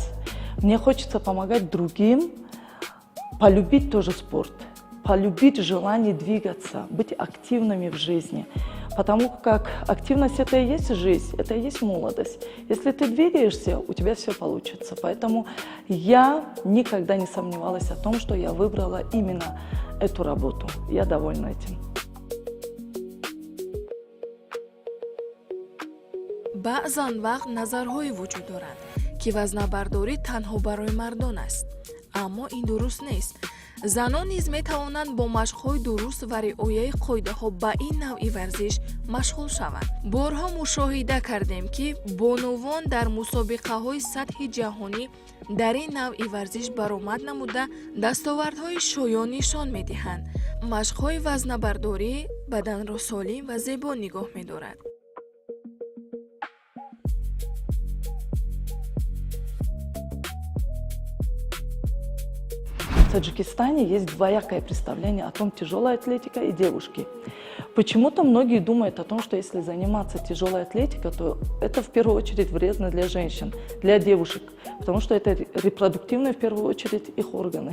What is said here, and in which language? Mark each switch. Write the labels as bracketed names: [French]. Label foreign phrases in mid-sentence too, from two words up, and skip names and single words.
[Russian] Мне хочется помогать другим, полюбить тоже спорт, полюбить желание двигаться, быть активными в жизни. Потому как активность – это и есть жизнь, это и есть молодость. Если ты двигаешься, у тебя все получится. Поэтому я никогда не сомневалась о том, что я выбрала именно эту работу. Я довольна этим. [Tajik] баъзан вақт назарҳое вуҷуд дорад ки вазнабардорӣ танҳо барои мардон аст. аммо ин дуруст нест. занон низ метавонанд бо машқҳои дуруст ва риояи қоидаҳо ба ин навъи варзиш машғул шаванд. борҳо мушоҳида кардем ки бонувон дар мусобиқаҳои сатҳи ҷаҳонӣ дар ин навъи варзиш баромад намуда дастовардҳои шоён нишон медиҳанд. машқҳои вазнабардорӣ баданро солим ва зебо нигоҳ медорад. [Russian] В Таджикистане есть двоякое представление о том, тяжелая атлетика и девушки. Почему-то многие думают о том, что если заниматься тяжелой атлетикой, то это в первую очередь вредно для женщин, для девушек, потому что это репродуктивные в первую очередь их органы.